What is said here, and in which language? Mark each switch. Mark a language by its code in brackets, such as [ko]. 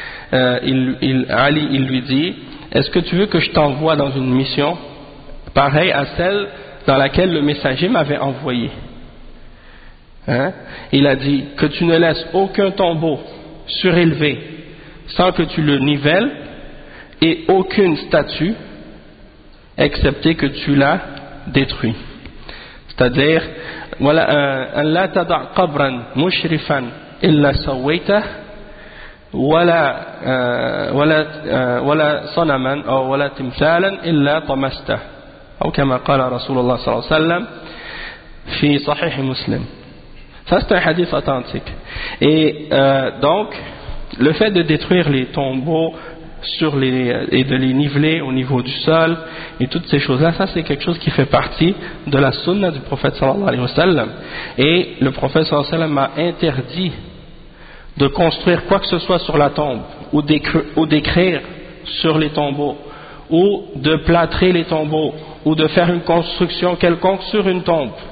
[fr] Ali, il lui dit, est-ce que tu veux que je t'envoie dans une mission pareille à celle dans laquelle le messager m'avait envoyé? Hein? Il a dit, que tu ne laisses aucun tombeau surélevé sans que tu le nivelles, et aucune statue, excepté que tu l'as détruit. C'est-à-dire, voilà, [ar] أن لا تضع قبرا مشرفا إلا سويته ولا صنما أو ولا تمثالا إلا طمسته أو كما قال رسول الله صلى الله عليه وسلم في صحيح مسلم. [fr] Ça c'est un hadith authentique. Et donc, le fait de détruire les tombeaux sur les, et de les niveler au niveau du sol et toutes ces choses-là, ça c'est quelque chose qui fait partie de la sunna du prophète sallallahu alayhi wa sallam. Et le prophète sallallahu alayhi wa sallam a interdit de construire quoi que ce soit sur la tombe ou d'écrire sur les tombeaux ou de plâtrer les tombeaux ou de faire une construction quelconque sur une tombe.